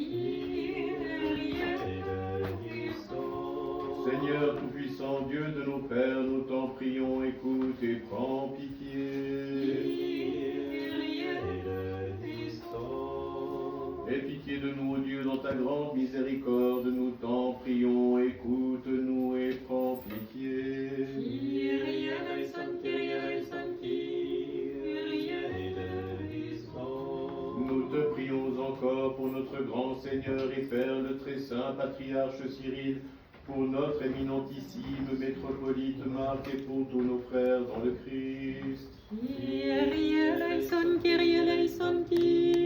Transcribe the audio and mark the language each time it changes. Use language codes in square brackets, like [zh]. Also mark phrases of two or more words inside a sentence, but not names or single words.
[fr] Seigneur tout-puissant, Dieu de nos pères, nous t'en prions, écoute et prends pitié. Aie pitié de nous, ô Dieu, dans ta grande miséricorde, nous t'en prions, écoute-nous et prends pitié. [el] Kyrie eleison, Kyrie eleison, Kyrie eleison. [fr] Nous te prions encore pour notre grand Seigneur et Père, le très saint patriarche Cyril, pour notre éminentissime métropolite Marc et pour tous nos frères dans le Christ. [el] Kyrie eleison, Kyrie eleison, Kyrie